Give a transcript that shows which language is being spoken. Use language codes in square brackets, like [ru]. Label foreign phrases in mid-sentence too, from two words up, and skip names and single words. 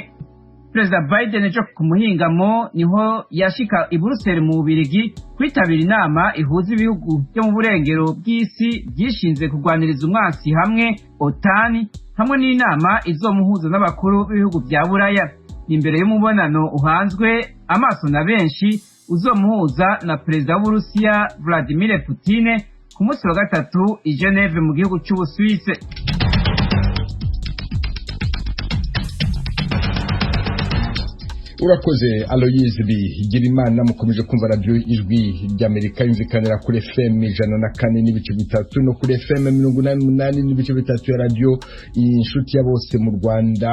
[rn] Perezida Biden ejo ku muhingamo niho yashika i Buruseli mu Bubiligi kwitabira inama ihuza ibihugu byo mu burengero bw'isi byishinze kurwaniriza umwansi hamwe OTAN, hamwe n'inama izomuhuza n'abakuru b'ibihugu bya Buraya. Imbere y'umubonano uhanzwe amaso na benshi uzomuhuza na perezida w'Uburusiya Vladimir Putin ku munsi wa gatatu i Geneve mu gihugu cy'Ubusuwise. Urakoze Aloyizi Bigirimana. [rw] Mukomeje kumva radio ijwi ry'Amerika yumvikanira kuri FM 104.3 no kuri FM 88.3 ya radio inshuti ya bose mu Rwanda.